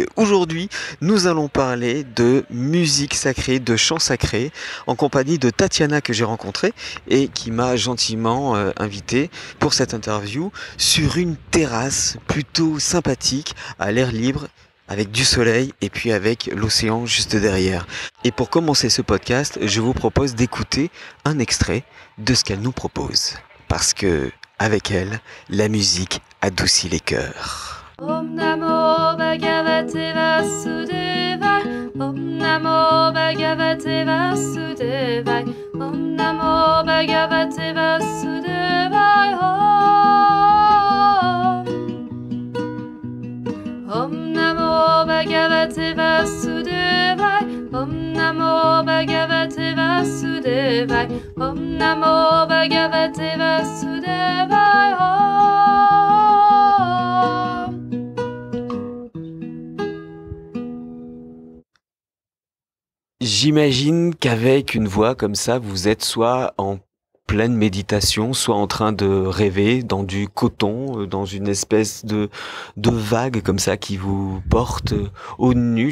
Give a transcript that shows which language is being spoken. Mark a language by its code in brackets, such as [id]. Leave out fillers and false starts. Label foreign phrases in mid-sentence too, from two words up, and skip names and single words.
[fr] Aujourd'hui, nous allons parler de musique sacrée, de chants sacrés, en compagnie de Tatiana que j'ai rencontrée et qui m'a gentiment invité pour cette interview sur une terrasse plutôt sympathique, à l'air libre, avec du soleil et puis avec l'océan juste derrière. Et pour commencer ce podcast, je vous propose d'écouter un extrait de ce qu'elle nous propose. Parce que avec elle, la musique adoucit les cœurs. [sa] Om Namo Bhagavate Vasudevaya. Om Namo Bhagavate Vasudevaya. Om Namo Bhagavate Vasudevaya. Om Namo Bhagavate Vasudevaya. Om Namo Bhagavate Vasudevaya. Om Namo Bhagavate Vasudevaya. [fr] J'imagine qu'avec une voix comme ça, vous êtes soit en pleine méditation, soit en train de rêver dans du coton, dans une espèce de vague comme ça qui vous porte au nu.